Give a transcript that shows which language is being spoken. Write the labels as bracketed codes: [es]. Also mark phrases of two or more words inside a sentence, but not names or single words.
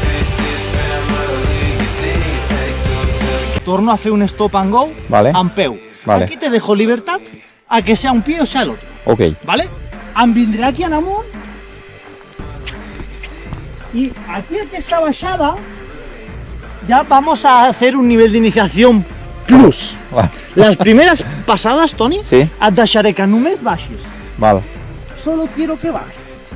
[ca] Torno a fer un [en] stop and go [ca] amb peu. [es] Vale. Aquí te dejo libertad a que sea un pie o sea el otro. Ok. ¿Vale? [ca] Em vindré aquí en amunt [es] y aquí [ca] aquesta baixada [es] ya vamos a hacer un nivel de iniciación plus. Vale. Las primeras pasadas, Toni, Sí. [ca] et deixaré que només baixis. Vale. [es] Solo quiero que baixis.